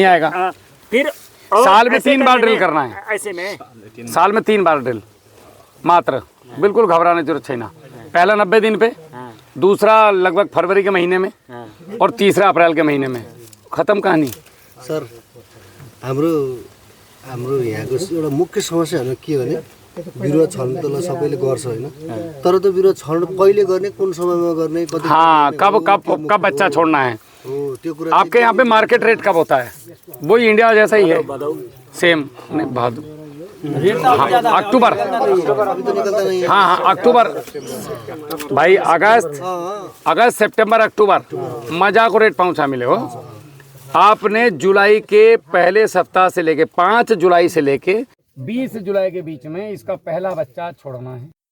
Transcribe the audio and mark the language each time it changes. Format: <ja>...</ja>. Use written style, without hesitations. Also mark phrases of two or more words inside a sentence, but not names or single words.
<hi>आएगा। फिर साल में 3 बार ड्रिल करना है, ऐसे में साल में 3 बार ड्रिल मात्र। बिल्कुल घबराने की जरूरत छैन। पहला 90 दिन पे, दूसरा लगभग फरवरी के महीने में, और तीसरा अप्रैल के महीने में। खत्म कहानी।</hi> <ne>सर हाम्रो यहाँको एउटा मुख्य समस्या के भने बिरुवा छर्न त सबैले गर्छ हैन, तर त्यो बिरुवा छर्न कहिले गर्ने, कुन समयमा गर्ने, कति</ne> <hi>हाँ कब बच्चा छोड़ना है।</hi> <ne>त्यो कुरा</ne> <hi>आपके यहाँ पे</hi> <en>market rate</en> <hi>कब होता है? वही इंडिया जैसा ही है, सेम। नहीं भादो अक्टूबर, हाँ अक्टूबर भाई, अगस्त सितंबर अक्टूबर मजा को रेट पहुँचा मिले हो। आपने जुलाई के पहले सप्ताह से लेके 5 जुलाई से लेके 20 जुलाई के बीच में इसका पहला बच्चा छोड़ना है।</hi>